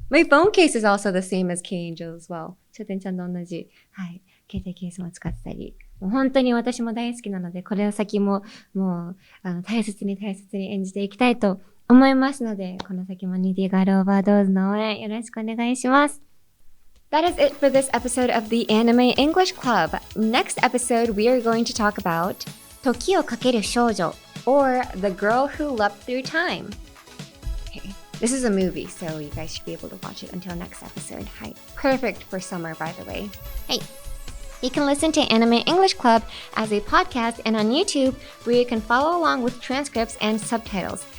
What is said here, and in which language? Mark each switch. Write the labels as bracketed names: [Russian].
[English] My phone case is also the same as K-Angel as well. [Japanese] 超てんちゃんと同じ。はい。携帯ケースも使ってたり。もう本当に私も大好きなので、これを先も、もう、大切に演じていきたいと思いますので、この先もニディガールオーバードーズの応援よろしくお願いします。 [English] That is it for this episode of the Anime English Club. Next episode, we are going to talk about 時をかける少女 or The Girl Who Leapt Through Time. Okay. This is a movie, so you guys should be able to watch it until next episode. Hi. Perfect for summer, by the way. Hey. You can listen to Anime English Club as a podcast and on YouTube, where you can follow along with transcripts and subtitles.